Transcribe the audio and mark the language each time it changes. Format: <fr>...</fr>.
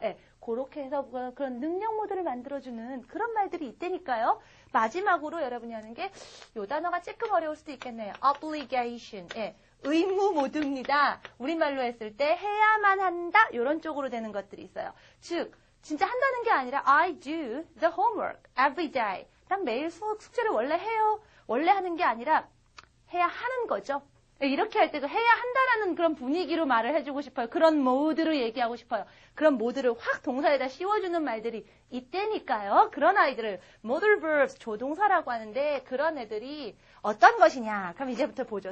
<ko>예, 그렇게 해서 그런 능력 모드를 만들어주는 그런 말들이 있다니까요. 마지막으로 여러분이 하는 게 이 단어가 조금 어려울 수도 있겠네요. obligation. 예, 의무 모드입니다. 우리말로 했을 때 해야만 한다 이런 쪽으로 되는 것들이 있어요. 즉 진짜 한다는 게 아니라</ko> <en>I do the homework every day.</en> <ko>난 매일 숙제를 원래 해요. 원래 하는 게 아니라 해야 하는 거죠. 이렇게 할 때도 해야 한다라는 그런 분위기로 말을 해주고 싶어요. 그런 모드로 얘기하고 싶어요. 그런 모드를 확 동사에다 씌워주는 말들이 있다니까요. 그런 아이들을 modal verbs, 조동사라고 하는데 그런 애들이 어떤 것이냐. 그럼 이제부터 보죠.</ko>